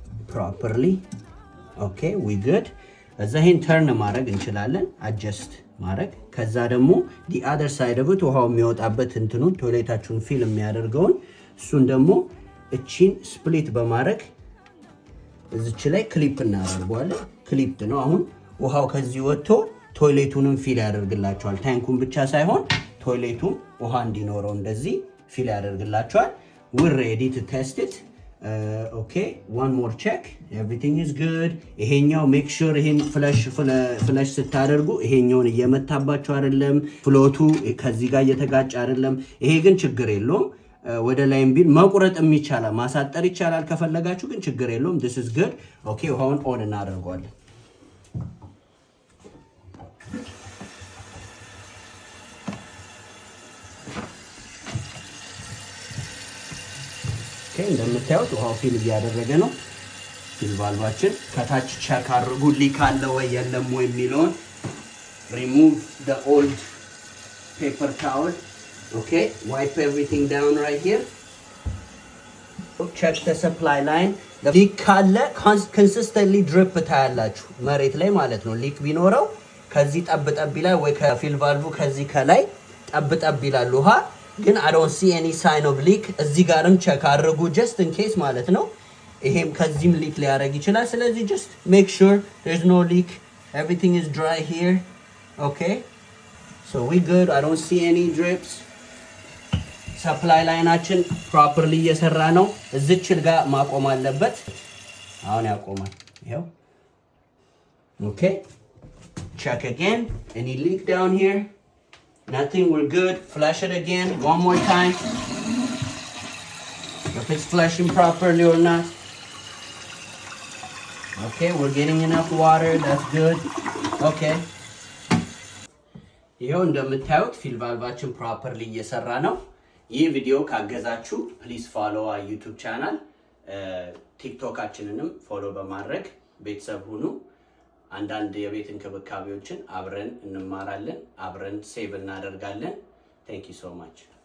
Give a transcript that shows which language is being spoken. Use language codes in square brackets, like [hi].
[am] ፕሮፐርሊ ኦኬ ዊ ጉድ። እዛ ይሄን ተርን ማድረግ እንችላለን፣ አጀስት ማድረግ። ከዛ ደግሞ ዲ አዘር ሳይድ ኦፍ ኢት ውሃው የሚወጣበት እንትኑን ቶይሌታችሁን ፊል የሚያደርገውን እሱን ደግሞ እቺን ስፕሊት በማድረግ እዚች ላይ ክሊፕ እናደርገዋለን። ክሊፕ ነው። አሁን ውሃው ከዚህ ወጥቶ ቶይሌቱንም ፊል ያደርግላችኋል። ታንኩን ብቻ ሳይሆን ቶይሌቱም ውሃ እንዲኖረው እንደዚህ ፊል ያደርግላችኋል። [en] we're ready to test it. okay one more check, everything is good. [am] ይሄኛው [en] make sure [am] ይሄን ፍለሽ ስታደርጉ ይሄኛውን እየመታባችሁ አይደለም፣ ፍሎቱ ከዚህ ጋር እየተጋጨ አይደለም። ይሄ ግን ችግር የለውም። ወደ ላይም ቢል መቁረጥም ይቻላል፣ ማሳጠር ይቻላል ከፈለጋችሁ፣ ግን ችግር የለውም። [en] this is good [am] ኦኬ። ውሃውን ኦን እናደርገዋለን። ኦኬ እንደምታዩት ውሃው ፊል እያደረገ ነው። ፊል ቫልቫችን ከታች ቼክ አድርጉ ሊክ አለ ወይ የለም ወይ የሚለውን። [en] remove the old paper towel. Okay, wipe everything down right here. Check the supply line. The leak [am] ካለ [en] consistently drip [am] ታያላችሁ መሬት ላይ ማለት ነው። ሊክ ቢኖረው ከዚህ ጠብጠብ ይላል ወይ ከፊል ቫልቭ ከዚህ ከላይ ጠብጠብ ይላል ውሃ። ግን [en] I don't see any sign of leak። [am] እዚህ ጋርም ቼክ አድርጉ [en] just in case [am] ማለት ነው። ይሄም ከዚህም ሊክ ሊያደርግ ይችላል። ስለዚህ [en] just make sure there's no leak, everything is dry here. Okay, so we good. I don't see any drips. [am] ሰፕላይ ላይናችን ፕሮፐርሊ እየሰራ ነው። እዚችል ጋር ማቆም አለበት። አሁን ያቆማል። ይሄው ኦኬ። [en] check again, any leak down here? Nothing, we're good. Flush it again one more time, if it's flushing properly or not. Okay, we're getting enough water, that's good. [am] Okay, ይሄው እንደምታዩት ፊል ቫልቫችን ፕሮፐርሊ እየሰራ ነው። ይህ ቪዲዮ ካገዛችሁ ፕሊዝ ፎሎ አወር ዩቲዩብ ቻናል፣ ቲክቶካችንንም ፎሎ በማድረግ ቤተሰብ ሁኑ። አንዳንድ የቤት እንክብካቤዎችን አብረን እንማራለን፣ አብረን ሴቭ እናደርጋለን። [en] Thank you so much.